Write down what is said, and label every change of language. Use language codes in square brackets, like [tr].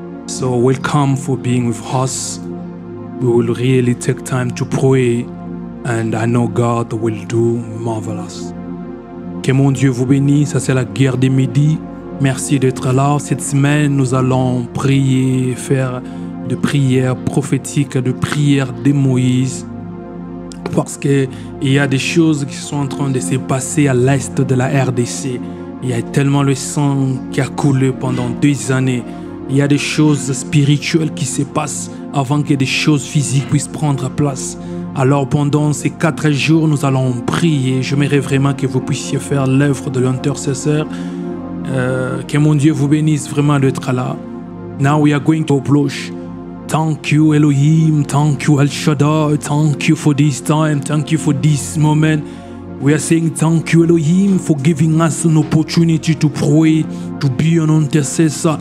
[en] So welcome for being with us. We will really take time to pray, and I know God will do marvelous. [fr] Que mon Dieu vous bénisse. Ça c'est la guerre des midis. Merci d'être là. Cette semaine, nous allons prier, faire de prières prophétiques, de prières de Moïse. Parce qu'il y a des choses qui sont en train de se passer à l'est de la RDC. Il y a tellement le sang qui a coulé pendant 2 années. Il y a des choses spirituelles qui se passent avant que des choses physiques puissent prendre place. Alors pendant ces 4 jours, nous allons prier. J'aimerais vraiment que vous puissiez faire l'œuvre de l'intercesseur. Que mon Dieu vous bénisse vraiment d'être là. [en] Now we are going to approach. Thank you Elohim, thank you El Shaddai, thank you for this time, thank you for this moment. We are saying thank you Elohim for giving us an opportunity to pray, to be an intercessor.